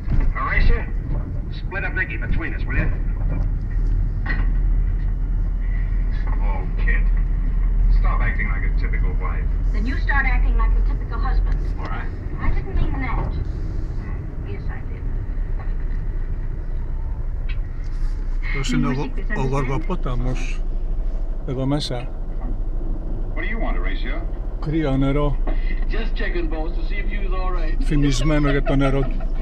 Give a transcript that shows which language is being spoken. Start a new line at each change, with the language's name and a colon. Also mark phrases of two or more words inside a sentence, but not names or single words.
English: Horatio, split up Nicky between us, will you? Oh, kid. Stop acting like a typical wife. Then you start acting like the typical husband. All right. I didn't mean that. Yes, I did.
Greek: Αυτός είναι ο Γοργοπόταμος. Εδώ μέσα.
English: What do you want, Horatio?
Greek: Κρύο νερό.
English: Just checking, boss, to see if you was all right.
Greek: Φημισμένο για το νερό του.